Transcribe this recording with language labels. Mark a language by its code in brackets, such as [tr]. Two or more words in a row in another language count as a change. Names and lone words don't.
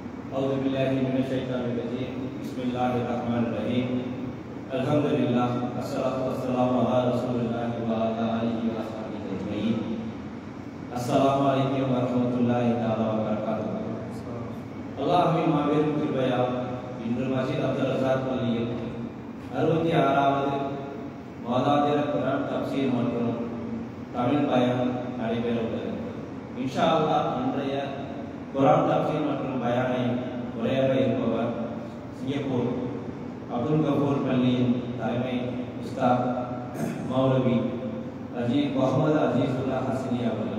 [ar] أعوذ بالله من الشيطان الرجيم. بسم الله الرحمن الرحيم. الحمد لله، والصلاة والسلام على رسول الله وعلى آله وصحبه أجمعين. السلام عليكم ورحمة الله وبركاته. [ta] அல்லாஹ்வின் மாபெரும் கிருபையால் இன்று மஸ்ஜித் அப்துல் ரஸாக் பள்ளியில் 66வது மாதாந்திர குர்ஆன் தஃப்சீர் மற்றும் தமிழ் பயான் நடைபெற உள்ளது. [ar] إن شاء الله [ta] இன்றைய குர்ஆன் தஃப்சீர் மற்றும் பயானை உரையாற்ற இருப்பவர் சிங்கப்பூர் அப்துல் கஃபூர் பள்ளியின் தலைமை உஸ்தாத் மௌலவி முகமது அஜீசுல்லா ஹசனி அவர்கள்.